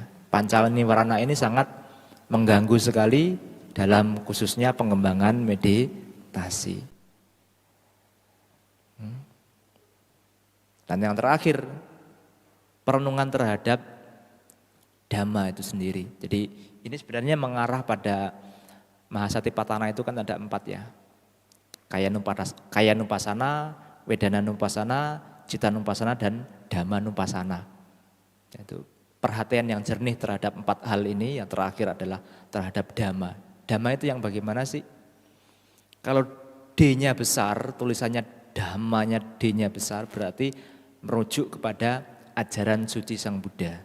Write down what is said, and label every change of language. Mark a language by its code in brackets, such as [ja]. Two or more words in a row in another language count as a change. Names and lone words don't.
[id] Pancaniwarana ini sangat mengganggu sekali dalam khususnya pengembangan meditasi. Dan yang terakhir, perenungan terhadap Dhamma itu sendiri. Jadi ini sebenarnya mengarah pada Mahasatipatthana itu kan ada 4 ya. [pi] Kaya Nupassana, Wedana Nupassana, Citta Nupassana, dan Dhamma Nupassana. [id] Itu perhatian yang jernih terhadap 4 hal ini. Yang terakhir adalah terhadap Dhamma. Dhamma itu yang bagaimana sih? Kalau D-nya besar, tulisannya Dhammanya D-nya besar, berarti merujuk kepada ajaran suci Sang Buddha.